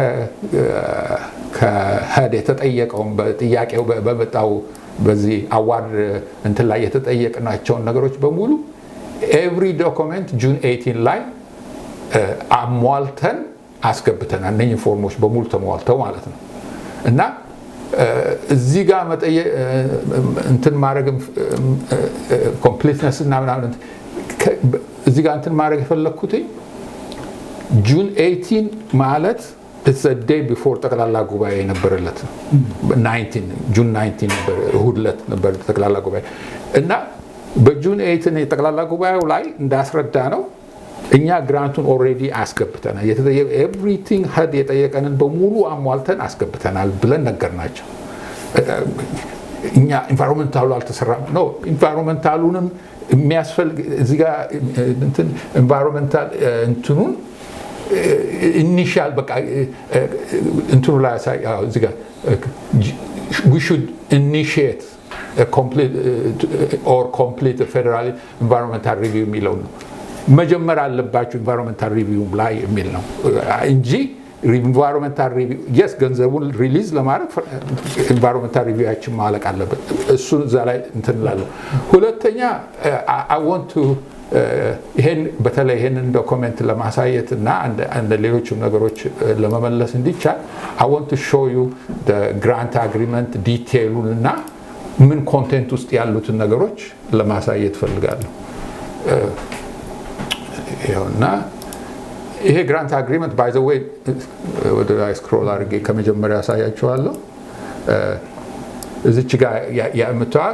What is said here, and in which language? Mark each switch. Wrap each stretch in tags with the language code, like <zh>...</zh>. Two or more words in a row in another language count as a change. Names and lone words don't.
<am>ከሄድ የተጠየቀውን በጥያቄው በመጣው በዚህ አዋርድ እንትን ላይ የተጠየቅናቸውን ነገሮች በሙሉ</am> <en>every document</en> <am>ጁን 18 ላይ አሟልተን አስገብተናል። እነኚህ ፎርሞች በሙሉ ተሟልተው ማለት ነው እና እዚህ ጋር መጠየቅ እንትን ማድረግ ኮምፕሊትነስ እና ምናምን እዚህ ጋር እንትን ማድረግ የፈለግኩት ጁን 18 ማለት</am> <en>it's a day before</en> <am>ጠቅላላ ጉባኤ የነበረለት ነው። 19 ጁን 19 ነበር፣ እሁድ ዕለት ነበር ጠቅላላ ጉባኤ እና በጁን 18 ጠቅላላ ጉባኤው ላይ እንዳስረዳ ነው እኛ ግራንቱን ኦልሬዲ አስገብተናል። ኤቭሪቲንግ ሄድ የጠየቀንን በሙሉ አሟልተን አስገብተናል ብለን ነገርናቸው። እኛ ኢንቫይሮንመንታሉ አልተሰራም ነው። ኢንቫይሮንመንታሉንም የሚያስፈልግ እዚህ ጋር እንትን ኢንቫይሮንመንታል እንትኑን ኢኒሻል በቃ እንትኑ ላይ እዚህ ጋር</am> <en>we should initiate a complete federal environmental review</en> <am>የሚለው ነው። መጀመር አለባችሁ</am> <en>environmental review</en> <am>ላይ የሚል ነው እንጂ</am> <en>environmental review</en> <am>የስ ገንዘቡን ሪሊዝ ለማድረግ ኢንቫይሮንመንታል ሪቪዋችን ማለቅ አለበት። እሱን እዛ ላይ እንትን እላለሁ። ሁለተኛ</am> <en>I want to</en> <am>ይሄን በተለይ ይሄንን ዶክመንት ለማሳየት እና አንድ ሌሎችም ነገሮች ለመመለስ እንዲቻል</am> <en>I want to show you the grant agreement</en> <am>ዲቴይሉን እና ምን ኮንቴንት ውስጥ ያሉትን ነገሮች ለማሳየት ፈልጋለሁ። ይኸውና ይሄ</am> <en>grant agreement by the way</en> <am>ወደ ላይ ስክሮል አድርጌ ከመጀመሪያ ያሳያችኋለሁ። እዚች ጋር የምታዩት</am>